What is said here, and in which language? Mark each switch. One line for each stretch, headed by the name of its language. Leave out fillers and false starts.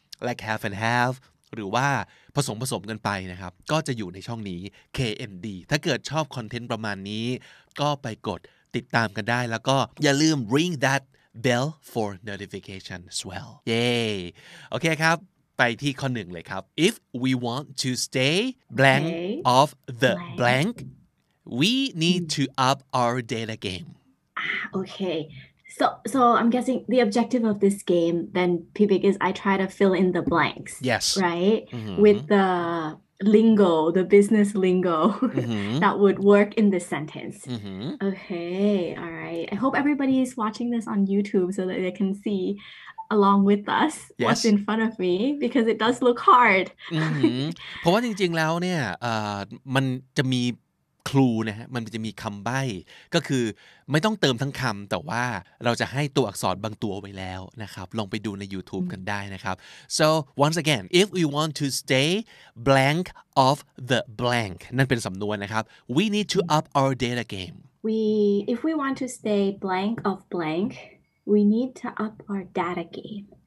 English: like half and half
Thai: หรือว่าผสมกันไปนะครับก็จะอยู่ในช่องนี้ KND ถ้าเกิดชอบคอนเทนต์ประมาณนี้ก็ไปกดติดตามกันได้แล้วก็อย่าลืม
English: ring that bell for notification as well
Thai: เย้โอเคครับไปที่ข้อหนึ่งเลยครับ
English: if we want to stay blank Okay. of the Blank. blank we need to up our data game Okay. So I'm guessing the objective of this game then Vivek is I try to fill in the blanks. yes Right? With the lingo, the business lingo that would work in this sentence. Okay, all right. I hope everybody is watching this on YouTube so that they can see along with us what's Yes. in front of me because it does look hard.
Thai: เพราะว่าจริงๆแล้วเนี่ยมันจะมีครูนะฮะมันจะมีคำใบ้ก็คือไม่ต้องเติมทั้งคำแต่ว่าเราจะให้ตัวอักษรบางตัวไว้แล้วนะครับลองไปดูใน YouTube กันได้นะครับ
English: so once again if we want to stay blank of the blank
Thai: นั่นเป็นสำนวนนะครับ
English: we need to up our data game If we want to stay blank of blank, we need to up our data game.